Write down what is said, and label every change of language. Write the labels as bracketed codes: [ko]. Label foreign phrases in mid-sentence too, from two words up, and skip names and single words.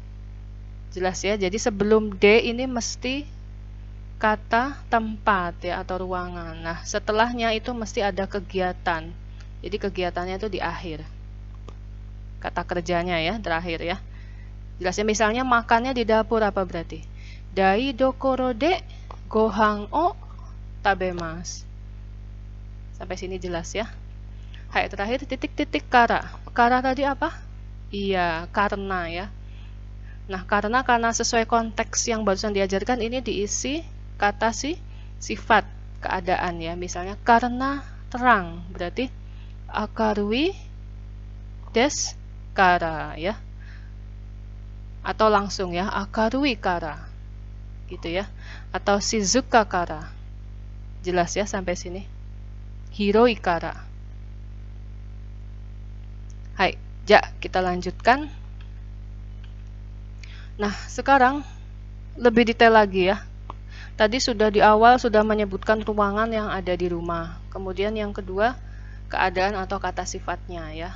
[id] Jelas ya, jadi sebelum D ini mesti kata tempat ya, atau ruangan. Nah, setelahnya itu mesti ada kegiatan. Jadi kegiatannya itu di akhir. Kata kerjanya ya, terakhir ya. Jelasnya misalnya makannya di dapur, apa berarti? [ja] 台所でご飯を食べます. [id] Sampai sini jelas ya. Hai, terakhir titik-titik kara. Kara tadi apa? Iya, karena ya. Nah, karena sesuai konteks yang barusan diajarkan, ini diisi kata sifat keadaan ya. Misalnya karena terang, berarti [ja] 明るいですから [id] ya. Atau langsung ya, [ja] 明るいから. [id] Gitu ya. Atau [ja] 静かから. [id] Jelas ya sampai sini. [ja] 広いから. [id] Hai, kita lanjutkan. Nah, sekarang lebih detail lagi ya. Tadi sudah di awal sudah menyebutkan ruangan yang ada di rumah. Kemudian yang kedua, keadaan atau kata sifatnya ya.